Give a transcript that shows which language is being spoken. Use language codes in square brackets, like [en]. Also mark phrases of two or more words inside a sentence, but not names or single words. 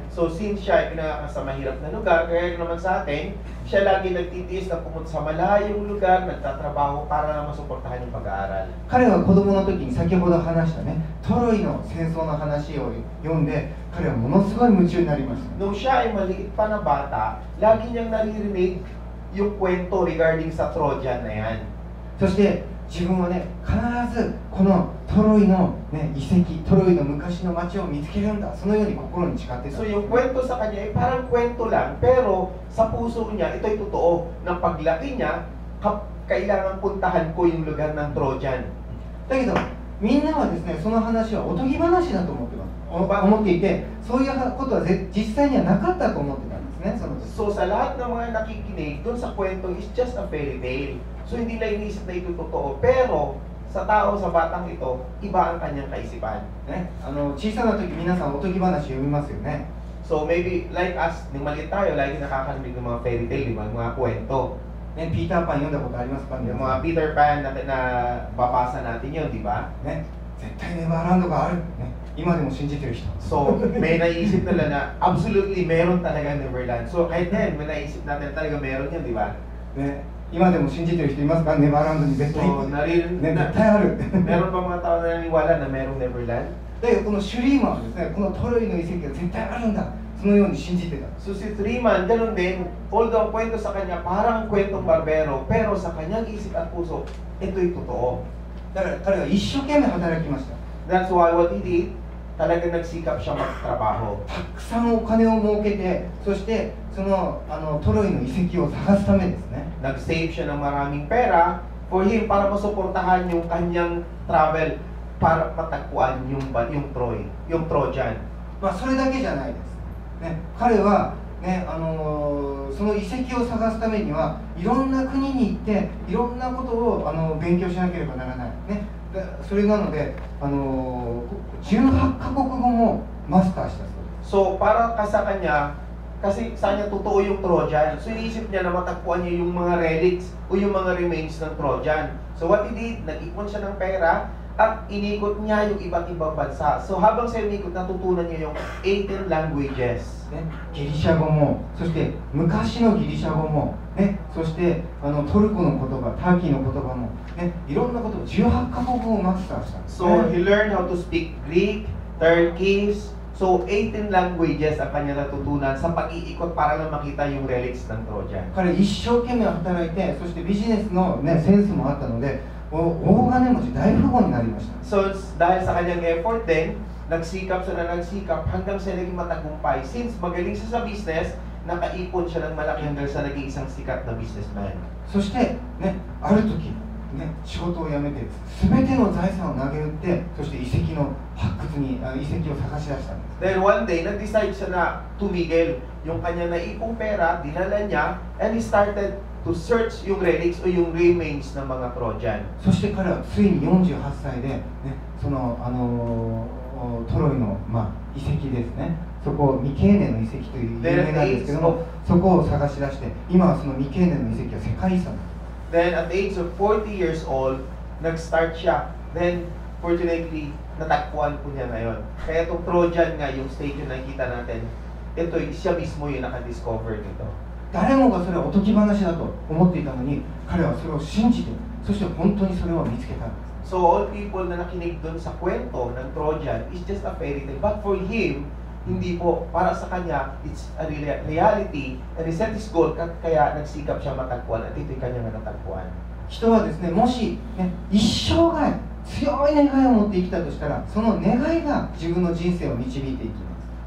[en] So, since [tl] siya ay pinanganak sa mahirap na lugar, kaya naman sa atin, siya lagi nagtitiis na pumunta sa malayong lugar, nagtatrabaho para na masuportahan yung pag-aaral. [ja] 彼は子供の時に先ほど話したね、トロイの戦争の話を読んで、彼はものすごい夢中になりました。 [tl] Nung siya ay maliit pa na bata, lagi niyang naririnig yung kwento regarding sa Trojan na yan. [ja] そして自分はね、必ずこのトロイの、ね、遺跡、トロイの昔の町を見つけるんだ、そのように心に誓ってた。 [tl] So yung kwento sa kanya ay parang kwento lang, pero sa puso niya, ito'y totoo. Nang paglaki niya, kailangan puntahan ko yung lugar ng Trojan. [ja] だけどみんなはですね、その話はおとぎ話だと思ってます。思っていて、そういうことは実際にはなかったと思ってたんですね、その時。 [tl] So sa lahat ng mga nakikinig, dun sa kwentong [en] is just a fairy tale. [tl] So hindi nila iniisip na ito totoo. Pero sa tao, sa batang ito, iba ang kanyang kaisipan. [ja] ね、小さな時皆さんおとぎ話読みますよね。 [en] So maybe like us, [tl] nung maliit tayo, lagi nakakarinig ng mga [en] fairy tale, [tl] di ba? Mga kwento. [ja] ね、ピーターパン読んだことありますか？ [tl] Yung mga Peter Pan na babasa natin yun, di ba? [ja] ね、絶対ネバーランドがある、ね、今でも信じてる人。 [tl] So, may naisip nila na absolutely meron talaga Neverland. So, kahit ngayon, may naisip natin talaga meron yun, di ba? [ja] ね、今でも信じてる人いますか？ネバーランドに絶対、 [tl] So, [ja] ね、絶対ある。 [tl] meron pa mga tao na naniniwala na merong Neverland. [ja] だけどこのシュリーマンはですね、このトロイの遺跡が絶対あるんだ、そのように信じてた。 [tl] So, si Freeman, ganun din, although ang kwento sa kanya parang kwentong barbero, pero sa kanyang isip at puso, ito'y totoo. [ja] だから彼は一生懸命働きました。 [en] That's why what he did, [tl] talagang nagsikap siya magtrabaho. [ja] たくさんお金を儲けて、そしてそのトロイの遺跡を探すためですね。 [tl] Nag-save siya ng maraming pera [en] for him [tl] para masuportahan yung kanyang travel para matagpuan yung Troy, yung Trojan. [ja] まあそれだけじゃないです。ね、彼はね、その遺跡を探すためにはいろんな国に行っていろんなことを勉強しなければならない。ね、それなので18カ国語もマスターしたそうです。 [tl] So para sa kanya, kasi sa kanya totoo yung Trojan. So iniisip niya na matagpuan niya yung mga relics o yung mga remains ng Trojan. [en] So what he did, [tl] nag-ipon siya ng pera at inikot niya yung iba't ibang bansa. So habang siya inikot, natutunan niya yung 18 languages. [ja] ね、ギリシャ語も、そして昔のギリシャ語も、ね、そしてトルコの言葉、ターキーの言葉も、ね、いろんなことを18カ国語をマスターしたんです、ね。 [en] So he learned how to speak Greek, Turkish, so 18 languages [tl] ang kanya natutunan sa pag-iikot para lang makita yung relics ng Trojan. [ja] 彼一生懸命働いて、そしてビジネスの、ね、センスもあったので、大金持ち、大富豪になりました。 [tl] So dahil sa kanyang effort din, nagsikap hanggang siya naging matagumpay. Since magaling siya sa business, nakaipon siya ng malaki hanggang sa naging isang sikat na businessman. [ja] そして、ね、ある時、ね、仕事を辞めて、すべての財産を投げ打って、そして遺跡の発掘に、遺跡を探し出したんです。 [en] Then one day, [tl] nag-decide siya na tumigil. Yung kanya naipong pera, dinala niya, [en] and he started to search [tl] yung relics o yung remains ng mga Trojan. [ja] そして彼はついに48歳で、ね、そのトロイの、遺跡ですね、そこをミケーネの遺跡という有名なんですけども、そこを探し出して、今はそのミケーネの遺跡は世界遺産です。 [en] Then at the age of 40 years old, [tl] nag-start siya. [en] Then, fortunately, [tl] natagpuan po niya ngayon. Kaya itong Trojan nga, yung statue na nakikita natin, ito, siya mismo yung naka-discover nito. [ja] 誰もがそれはおとぎ話だと思っていたのに、彼はそれを信じて、そして本当にそれを見つけたんです。 [en] So all people [tl] na nakinig dun sa kwento ng [en] Trojan is just a fairy tale. But for him, [tl] hindi po, para sa kanya, [en] it's a reality. And he set his goal, [tl] kaya nagsikap siya matagpuan at ito'y kanyang natagpuan. [ja] 人はですね、もし、ね、一生涯強い願いを持って生きたとしたら、その願いが自分の人生を導いていきます。